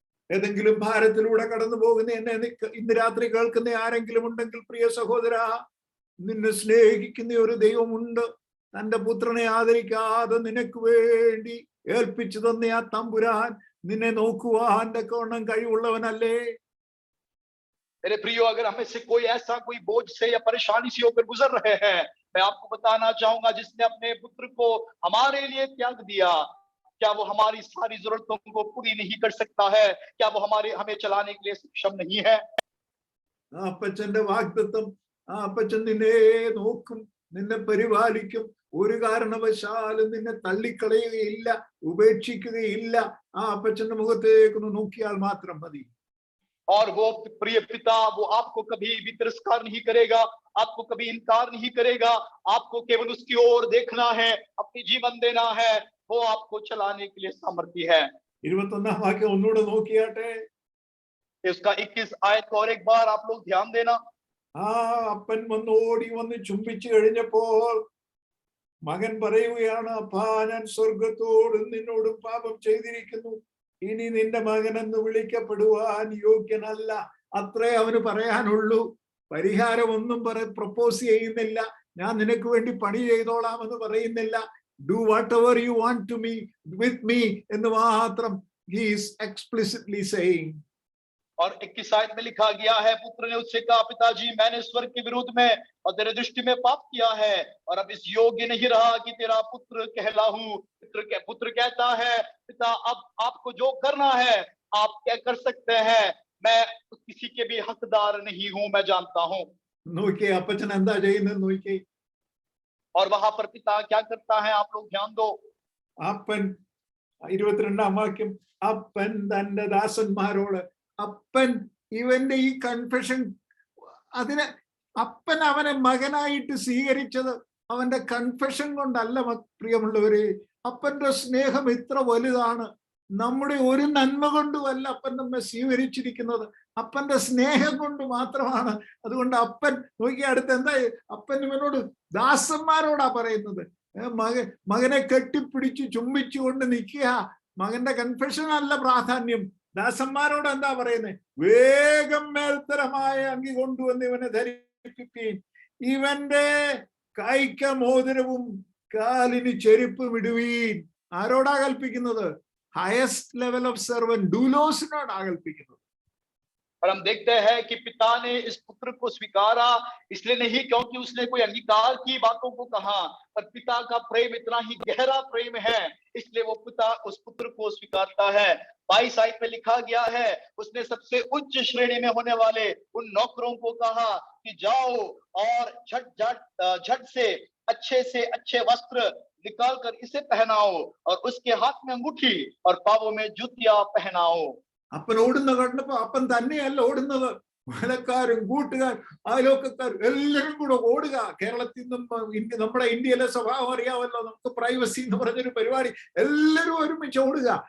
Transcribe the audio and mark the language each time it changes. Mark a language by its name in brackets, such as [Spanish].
[Malayalam] ഏതെങ്കിലും ഭാരത്തിലൂടെ കടന്നു പോകുന്ന എന്നെ ഇന്ന് രാത്രി കേൾക്കുന്ന ആരെങ്കിലും ഉണ്ടെങ്കിൽ, പ്രിയ സഹോദര, നിന്നെ സ്നേഹിക്കുന്ന ഒരു ദൈവമുണ്ട്. തന്റെ പുത്രനെ ആദരിക്കാതെ നിനക്ക് വേണ്ടി ഏൽപ്പിച്ചു തന്ന ആ തമ്പുരാൻ നിന്നെ നോക്കുവാൻ തക്കവണ്ണം കഴിവുള്ളവനല്ലേ? [Hindi] मेरे प्रियो, अगर हमें से कोई ऐसा कोई बोझ से या परेशानी से होकर गुजर रहे हैं, मैं आपको बताना चाहूंगा, जिसने अपने पुत्र को हमारे लिए त्याग दिया, क्या वो हमारी सारी जरूरतों को पूरी नहीं कर सकता है? क्या वो हमें चलाने के लिए सक्षम नहीं है? [Malayalam] ആ അപ്പച്ചന്റെ വാഗ്ദത്തം, ആ അപ്പച്ചൻ നിന്നെ നോക്കും, നിന്നെ പരിപാലിക്കും, ഒരു കാരണവശാലും നിന്നെ തള്ളിക്കളയുകയില്ല, ഉപേക്ഷിക്കുകയില്ല. ആ അപ്പച്ചന്റെ മുഖത്തേക്കൊന്ന് നോക്കിയാൽ മാത്രം മതി. [Hindi] और वो प्रिय पिता वो आपको कभी भी तिरस्कार नहीं करेगा, आपको कभी इनकार नहीं करेगा। आपको केवल उसकी ओर देखना है, अपनी जीवन देना है, वो आपको चलाने के लिए सामर्थ्य है। [Malayalam] 21 വാക്യം ഒന്നുകൂടെ നോക്കിയാട്ടെ. [Hindi] इसका 21 आयत को और एक बार आप लोग ध्यान देना। [Malayalam] ആ അപ്പൻ ഓടി വന്ന് ചുംബിച്ചു കഴിഞ്ഞപ്പോൾ മകൻ പറയുകയാണ്, അപ്പാ ഞാൻ സ്വർഗത്തോടും നിന്നോടും പാപം ചെയ്തിരിക്കുന്നു, ഇനി നിന്റെ മകനെന്ന് വിളിക്കപ്പെടുവാൻ യോഗ്യനല്ല. അത്രേ അവന് പറയാനുള്ളൂ. പരിഹാരം ഒന്നും പ്രപ്പോസ് ചെയ്യുന്നില്ല. ഞാൻ നിനക്ക് വേണ്ടി പണി ചെയ്തോളാം എന്ന് പറയുന്നില്ല. [English] do whatever you want to me with me [Malayalam] എന്ന് മാത്രം [English] he is explicitly saying. [Hindi] और 21 आयत में लिखा गया है, पुत्र ने उससे कहा, पिताजी मैंने स्वर्ग के विरुद्ध में और तेरे दृष्टि में पाप किया है और अब इस योग्य नहीं रहा कि तेरा पुत्र कहलाऊं। पुत्र कहता है, पिता अब आपको जो करना है आप क्या कर सकते हैं, मैं किसी के भी हकदार नहीं हूं, मैं जानता हूं। [Malayalam] നോക്കിയേ അപ്പച്ചൻ എന്താ ചെയ്യുന്നത് നോക്കിയേ. [Hindi] और वहां पर पिता क्या करता है, आप लोग ध्यान दो। [Malayalam] അപ്പൻ 22 വാക്യം, അപ്പൻ തന്റെ ദാസന്മാരോട്, അപ്പൻ ഇവന്റെ ഈ കൺഫെഷൻ, അതിന് അപ്പൻ അവനെ മകനായിട്ട് സ്വീകരിച്ചത് അവന്റെ കൺഫെഷൻ കൊണ്ടല്ല പ്രിയമുള്ളവരെ. അപ്പന്റെ സ്നേഹം ഇത്ര വലുതാണ്. നമ്മുടെ ഒരു നന്മ കൊണ്ടുമല്ല അപ്പൻ നമ്മെ സ്വീകരിച്ചിരിക്കുന്നത്, അപ്പന്റെ സ്നേഹം കൊണ്ട് മാത്രമാണ്. അതുകൊണ്ട് അപ്പൻ നോക്കി അടുത്ത് എന്താ, അപ്പൻ ഇവനോട് ദാസന്മാരോടാ പറയുന്നത്. മകനെ കെട്ടിപ്പിടിച്ച് ചുംബിച്ചുകൊണ്ട് നിൽക്കുക. മകന്റെ കൺഫെഷൻ അല്ല പ്രാധാന്യം. ദാസന്മാരോട് എന്താ പറയുന്നത്, വേഗം മേൽത്തരമായ അങ്കി കൊണ്ടുവന്ന് ഇവനെ ധരിപ്പിപ്പീൻ, ഇവന്റെ കൈക്ക മോതിരവും കാലിന് ചെരുപ്പും ഇടുവീൻ. ആരോടാ കൽപ്പിക്കുന്നത്? [English] highest level of servant, [Malayalam] ഡൂലോസിനോടാ കൽപ്പിക്കുന്നത്. [Hindi] और हम देखते हैं कि पिता ने इस पुत्र को स्वीकारा, इसलिए नहीं क्योंकि उसने कोई अंगीकार की बातों को कहा, पर पिता का प्रेम इतना ही गहरा प्रेम है, इसलिए वो पिता उस पुत्र को स्वीकारता है। 22 आयत में लिखा गया है, उसने सबसे उच्च श्रेणी में होने वाले उन नौकरों को कहा कि जाओ और झट से अच्छे वस्त्र निकाल कर इसे पहनाओ और उसके हाथ में अंगूठी और पांवों में जूतियां पहनाओ। [Malayalam] അപ്പൻ ഓടുന്ന കണ്ടപ്പോ അപ്പൻ തന്നെയല്ല ഓടുന്നത്, വേലക്കാരും കൂട്ടുകാർ അയലോക്കക്കാർ എല്ലാവരും കൂടെ ഓടുക. കേരളത്തിൽ നിന്നും നമ്മുടെ ഇന്ത്യയിലെ സ്വഭാവം അറിയാമല്ലോ, നമുക്ക് പ്രൈവസി എന്ന് പറഞ്ഞൊരു പരിപാടി, എല്ലാവരും ഒരുമിച്ച് ഓടുക.